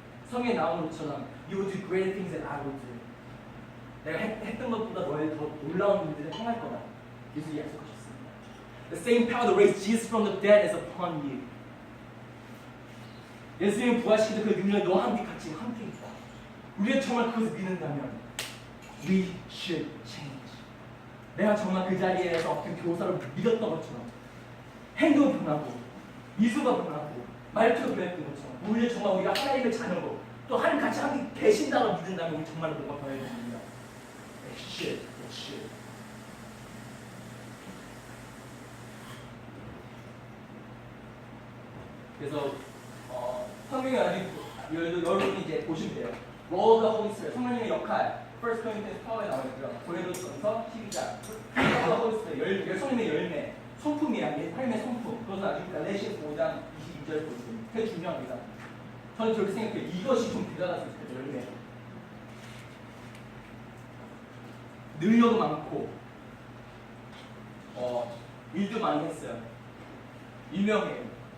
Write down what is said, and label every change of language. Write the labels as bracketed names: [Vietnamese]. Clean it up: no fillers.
[Korean] 성경에 나오는 것처럼 [English] You will do greater things than I will do. [Korean] 내가 했던 것보다 너의 더 놀라운 일들을 행할 거다. 예수 약속하셨습니다. [English] The same power that raised Jesus from the dead is upon you. [Korean] 예수님 부활시키는 그 능력이 너와 함께 같이 함께 있다. 우리가 정말 그것을 믿는다면 [English] We should change. [Korean] 내가 정말 그 자리에서 어떤 교사를 믿었던 것처럼 행동이 변하고 미소가 변하고 말투가 변했던 것처럼 우리가 정말 우리가 하나님의 자녀고 또 하나님 같이 함께 계신다고 믿는다면 우리 정말로 뭔가 변해야 됩니다. [English] It should. [Korean] 그래서 성경에 아직 여러분이 이제 보시면 돼요. [English] Role of the Holy Spirit, [Korean] 성령님의 역할. 1 Corinthians 4에 나와 있고요. 고린도전서 12장. [English] Role of the Holy Spirit, [Korean] 성령님의 열매, 성품이야. 삶의 성품. 그것은 아직 갈라디아서 5장 22절 보시면 되게 중요합니다. 저는 저렇게 생각해요. 이것이 좀 대단할 수 있어요. 열매. 능력도 많고, 일도 많이 했어요. 유명해요.